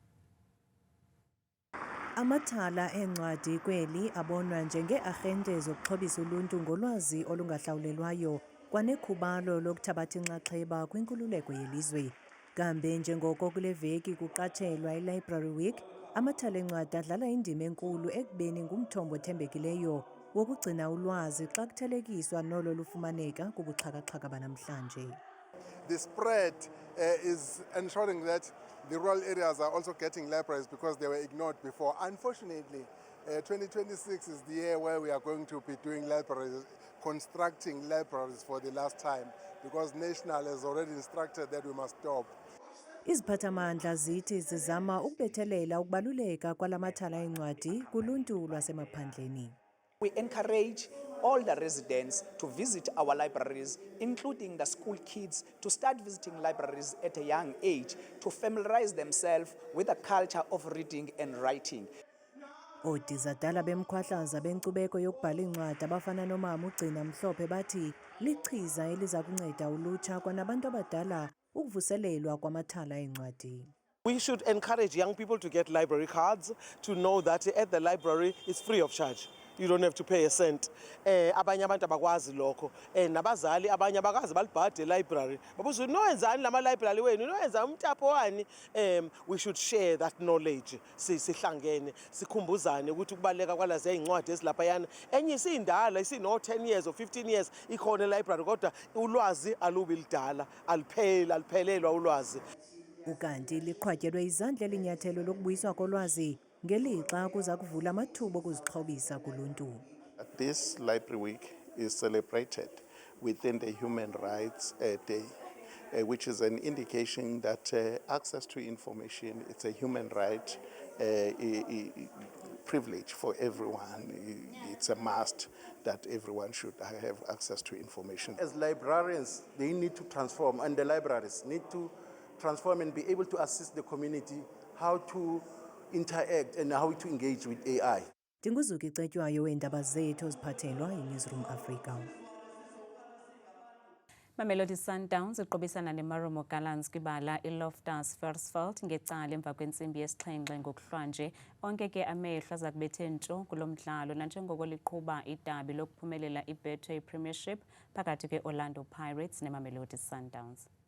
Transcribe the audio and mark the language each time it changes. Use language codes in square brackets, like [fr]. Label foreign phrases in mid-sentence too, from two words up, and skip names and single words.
[xh] Amathala encwadi kweli abonwa njenge-arhente zokuxhobisa uluntu ngolwazi olungahlawulelwayo kwanekhubalo lokuthabatha inxaxheba kwinkululeko yelizwe. Kambe njengoko kule veki kuqatshelwa i-Library Week, amathala encwadi adlala indima enkulu ekubeni ngumthombo othembekileyo wokugcina ulwazi xa kuthelekiswa nolo lufumaneka kubuxhakaxhaka banamhlanje. [en] The spread is ensuring that the rural areas are also getting libraries because they were ignored before. Unfortunately, 2026 is the year where we are going to be doing libraries, constructing libraries for the last time, because National has already instructed that we must stop. [xh] Iziphathamandla zithi zizama ukubethelela ukubaluleka kwalamathala encwadi kuluntu lwasemaphandleni. [en] We encourage all the residents to visit our libraries, including the school kids, to start visiting libraries at a young age, to familiarize themselves with the culture of reading and writing. [xh] Odizadala bemkhwahlaza benkcubeko yokubhala incwadi abafana nomama uGcina Mhlophe bathi lichiza eliza kunceda ulutsha kwanabantu abadala ukuvuselelwa kwamathala encwadi. [en] We should encourage young people to get library cards, to know that at the library it's free of charge. You don't have to pay a cent. [zu] Abanye abantu abakwazi lokho. Nabazali abanye abakazi balibhade library. Babuza noyenzani lama library wenu? Noyenza umtapo wani? [en] We should share that knowledge. [zu] Sihlangene, sikhumbuzane ukuthi kubaleka kwalazi ezincwadi ezilapha yana. Enye isindala, isino [en] 10 years or 15 years [zu] ikhona library kodwa ulwazi alubi lidala, aliphelelwa ulwazi. [xh] Ukanti liqhwatyelwe izandla elinyathelo lokubuyiswa kolwazi ngelixa kuza kuvula amathuba okuzixhobisa kuluntu. [en] This Library Week is celebrated within the Human Rights Day, which is an indication that access to information, it's a human right, privilege for everyone. It's a must that everyone should have access to information. As librarians, they need to transform, and the libraries need to transform and be able to assist the community how to interact and how to engage with AI. [xh] Dinguzuki Cetywayo weendaba zethu ziphathelwa yiNewsroom Africa. Mamelodi Sundowns iqobisana neMarumo Gallants kwibala iLoftus Versfeld ngecala emva kwentsimbi yesixhenxe ngokuhlwanje. Onke ke amehlo aza kubethe ntsho kulo mdlalo nanjengoko liqhuba idabi lokuphumelela iBetway Premiership phakathi kweOrlando Pirates neMamelodi Sundowns.